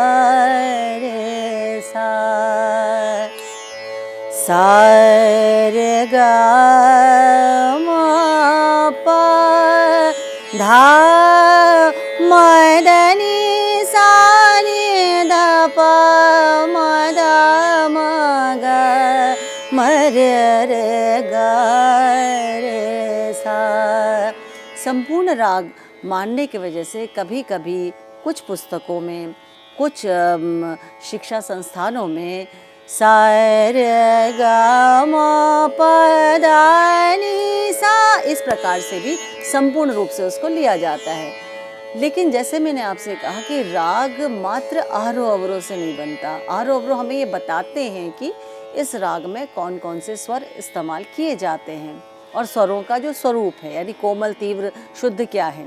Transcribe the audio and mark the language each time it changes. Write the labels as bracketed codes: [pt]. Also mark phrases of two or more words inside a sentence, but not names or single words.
[hi] रे सा, सा रे ग म प धा म ध नि सा नि ध प म ध म ग म रे रे ग रे सा। संपूर्ण राग मानने की वजह से कभी कभी कुछ पुस्तकों में, कुछ शिक्षा संस्थानों में सा रे ग म प ध नि सा इस प्रकार से भी संपूर्ण रूप से उसको लिया जाता है। लेकिन जैसे मैंने आपसे कहा कि राग मात्र आरोह अवरोह से नहीं बनता। आरोह अवरोह हमें ये बताते हैं कि इस राग में कौन कौन से स्वर इस्तेमाल किए जाते हैं और स्वरों का जो स्वरूप है, यानी कोमल, तीव्र, शुद्ध क्या है।